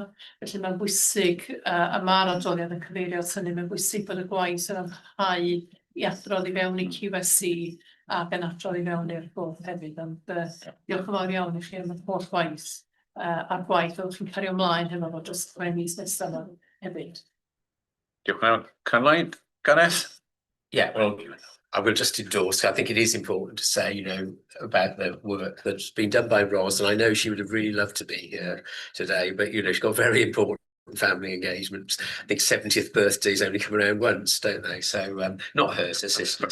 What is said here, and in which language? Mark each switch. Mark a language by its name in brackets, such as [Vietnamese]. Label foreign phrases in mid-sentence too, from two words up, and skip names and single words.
[Welsh] Felly mae'n bwysig, a mae'r adroddiad yn cyfeirio at hynny, mae'n bwysig bod y gwaith yn amhau i adrodd i fewn i QSC ac yn adrodd i fewn i'r bwrdd hefyd. Ond diolch yn fawr iawn i chi am y holl gwaith a'r gwaith fel chi'n cario ymlaen hefo fo dros 2 mis nesaf yma hefyd. Diolch yn fawr. Caroline, Gareth? [English] Yeah, well, I will just endorse. I think it is important to say, you know, about the work that's been done by Ros, and I know she would have really loved to be here today, but you know, she's got very important family engagements. I think 70th birthdays only come around once, don't they? So not hers, her sister's.